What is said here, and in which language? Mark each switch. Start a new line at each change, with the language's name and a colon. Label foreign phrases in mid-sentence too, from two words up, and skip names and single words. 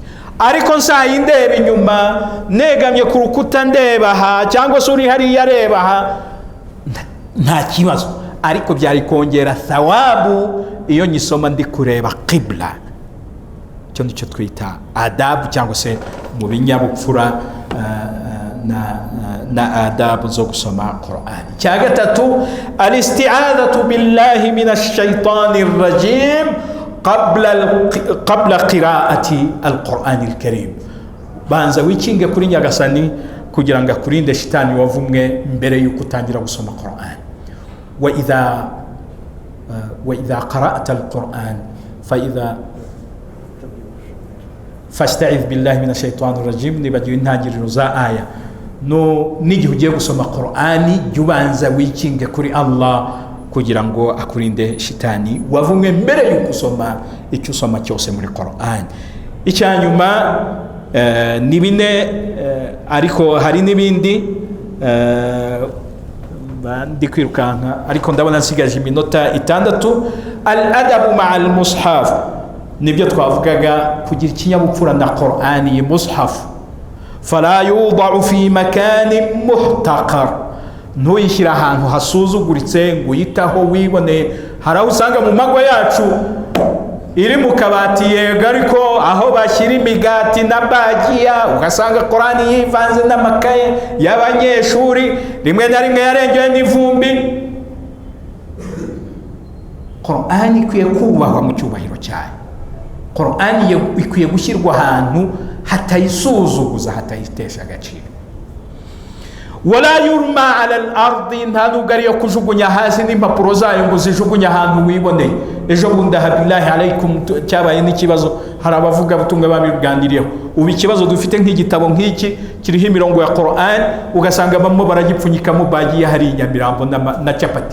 Kinyarwanda: Ariko nsayi ndeba inyuma, negamye ku rukuta ndeba aha, cyangwa se uri hariya areba aha, nta kibazo, ariko byari kongera thawabu iyo nyisoma ndi kureba qibla. Icyo nicyo twita adabu, cyangwa se mu binyabupfura na adabu zo gusoma Qur'an. Cya gatatu,
Arabic: الاستعاذة بالله من الشيطان الرجيم قبل قراءة القرآن الكريم.
Kinyarwanda: Banza wikinge kuri Nyagasani kugira ngo akurinde shitani wavumwe mbere yuko utangira gusoma Qur'an.
Arabic: وإذا قرأت القرآن فاستعذ بالله من الشيطان الرجيم,
Kinyarwanda: nibagiwe intangiriro za aya. No n'igihe ugiye gusoma Qur'ani jya ubanza wikinge kuri Allah kugira ngo akurinde shitani wavumwe mbere yuko usoma icyo usoma cyose muri Qur'an. Icyanyuma ni bine, ariko hari n'ibindi ndi kwirukanka, ariko ndabona nsigaje iminota 6.
Arabic: الأدب مع المصحف,
Kinyarwanda: nibyo twavugaga, kugira ikinyabupfura na Qur'ani y'umushaf.
Arabic: فلا يوضع في مكان محتقر,
Kinyarwanda: ntuyishyira ahantu hasuzuguritse ngo uyitaho wibone. Hari aho usanga mu mago yacu iri mu kabati yego, ariko aho bashyira imigati na bagiya ugasanga Qur'ani yivanze n'amakaye y'abanyeshuri, rimwe na rimwe yarengewe n'ivumbi. Qur'ani ikwiye kubahwa mu cyubahiro cyayo. Qur'ani ikwiye gushyirwa ahantu hatayisuzuguza, hatayitesha agaciro.
Arabic: ولا يرمى على الأرض,
Kinyarwanda: nta nubwo ariyo kujugunya hasi n'impapuro zayo ngo zijugunya ahantu wiboneye. Ejo bundi
Arabic: بالله عليكم
Kinyarwanda: cyabaye n'ikibazo, hari abavuga butumwa babiganiriyeho. Ubu ikibazo dufite nk'igitabo nk'iki kiriho imirongo ya Qur'an, ugasanga bamwe baragipfunyikamo bagiye hari Nyamirambo na capati.